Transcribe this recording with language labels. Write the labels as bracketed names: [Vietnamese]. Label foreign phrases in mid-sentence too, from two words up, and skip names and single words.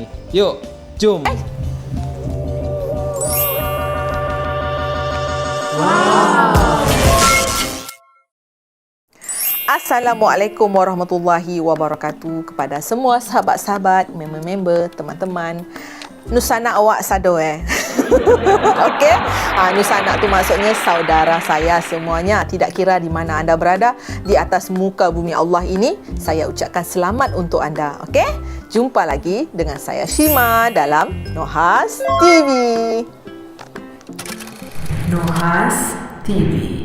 [Malay] Yuk, jom. [Arabic] السلام عليكم ورحمة الله وبركاته [Malay] kepada semua sahabat-sahabat, member-member, teman-teman. [Minangkabau] Nusana awak sado Okey. [Malay] Nusana tu maksudnya saudara saya semuanya, tidak kira di mana anda berada di atas muka bumi Allah ini. Saya ucapkan selamat untuk anda. Okey? Jumpa lagi dengan saya Shima dalam Nohas TV. Nohas TV.